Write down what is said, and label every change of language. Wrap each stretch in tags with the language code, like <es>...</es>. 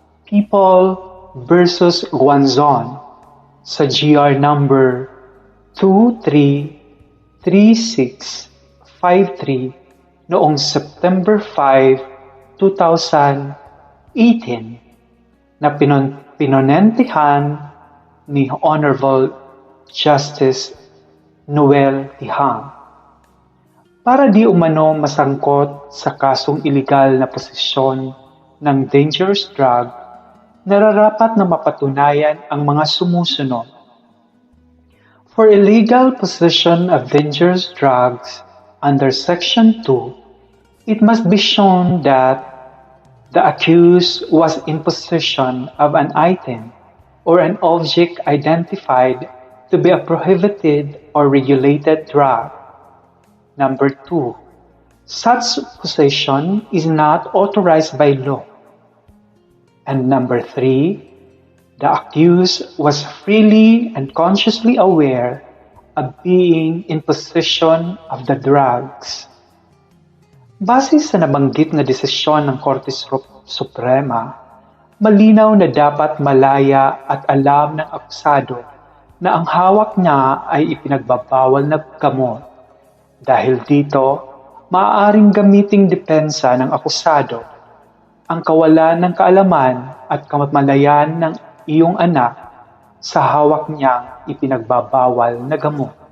<tl>People versus Guanzon sa GR number 233653 noong September 5, 2018 na pinonentihan ni Honorable Justice Noel Tihang. para di umano masangkot sa kasong iligal na posisyon ng dangerous drug, nararapat na mapatunayan ang mga sumusunod.</tl> <en>For illegal possession of dangerous drugs under Section 2, it must be shown that the accused was in possession of an item or an object identified to be a prohibited or regulated drug. Number 2, such possession is not authorized by law. And number 3, the accused was freely and consciously aware of being in possession of the drugs.</en> <tl>Base sa nabanggit na desisyon ng Korte Suprema, malinaw na dapat malaya at alam ng akusado na ang hawak niya ay ipinagbabawal na gamot. Dahil dito, maaaring gamiting depensa ng akusado ang kawalan ng kaalaman at kamalayan ng iyong anak sa hawak niyang ipinagbabawal na gamot.</tl>